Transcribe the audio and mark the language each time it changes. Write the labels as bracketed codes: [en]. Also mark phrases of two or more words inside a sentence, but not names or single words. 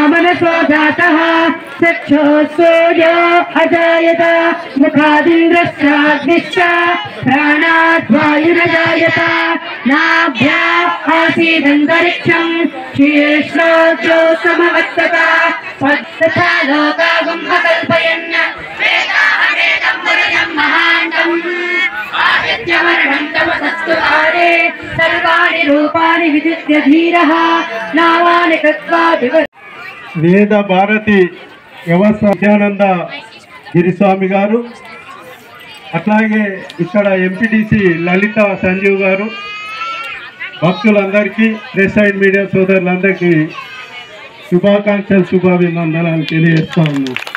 [sa] मनसो जातः चक्षुः सूर्यो अजायत मुखादिन्द्रश्चाग्निश्च प्राणाद् वायुरजायत नाभ्या आसीदन्तरिक्षं शीर्षोऽजो समवर्तत तथा लोकागम् अकल्पयन् वेदाहमेदं पुरुषं महान्तम् आदित्यवर्णं तमसस्तु काले सर्वाणि रूपाणि विदित्य धीरः नामानि कृत्वा [te] వేద భారతి వ్యవస్థ విద్యానంద గిరిస్వామి గారు, అట్లాగే ఇక్కడ ఎంపీటీసీ లలిత సంజీవ్ గారు, భక్తులందరికీ [en] press and media [te] సోదరులందరికీ శుభాకాంక్షలు శుభాభినందనాలు తెలియజేస్తా ఉన్నాను.